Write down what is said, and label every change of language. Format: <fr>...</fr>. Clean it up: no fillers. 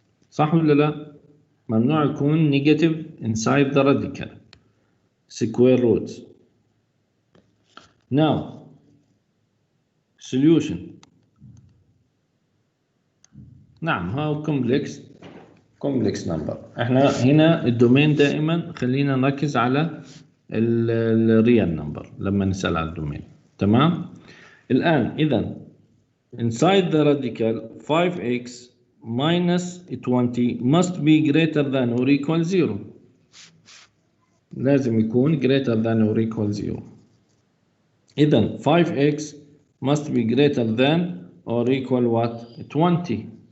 <ar>صح ولا لا؟ ممنوع يكون</ar> <en>negative inside the radical square roots. Now solution.</en> <ar>نعم هاو complex number. احنا هنا الدومين دائما خلينا نركز على الريال نمبر لما نسأل على الدومين. تمام. الآن إذا</ar> <en>inside the radical 5x minus 20 must be greater than or equal 0.</en> <ar>لازم يكون</ar> <en>greater than or equal 0.</en> <ar>إذا</ar> <en>5x must be greater than or equal what? 20.</en>